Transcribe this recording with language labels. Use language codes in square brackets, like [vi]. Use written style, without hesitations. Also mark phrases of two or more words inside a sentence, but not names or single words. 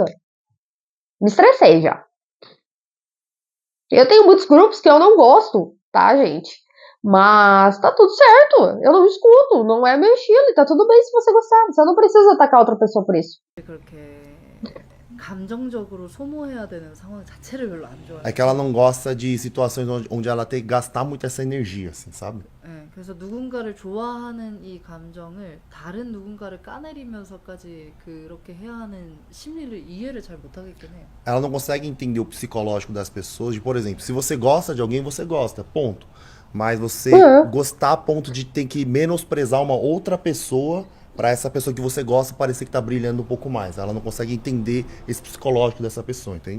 [pt] Me estressei já. Eu tenho muitos grupos que eu não gosto, tá, gente? Mas tá tudo certo. Eu não escuto, não é meu estilo. E tá tudo bem se você gostar. Você não precisa atacar outra pessoa por isso. [ko] 감정적으로 소모해야 되는 상황 자체를 별로 안 좋아해요. [pt] É que ela não gosta de situações onde ela tem que gastar muito essa energia, assim, sabe? [ko] 네, 그래서 누군가를 좋아하는 이 감정을 다른 누군가를 까내리면서까지 그렇게 해야 하는 심리를 이해를 잘 못하겠긴 해요. [pt] Ela não consegue entender o psicológico das pessoas. De, por exemplo, se você gosta de alguém, você gosta, ponto. Mas você gostar a ponto de ter que menosprezar uma outra pessoa para essa pessoa que você gosta parecer que tá brilhando um pouco mais. Ela não consegue entender esse psicológico dessa pessoa, entende?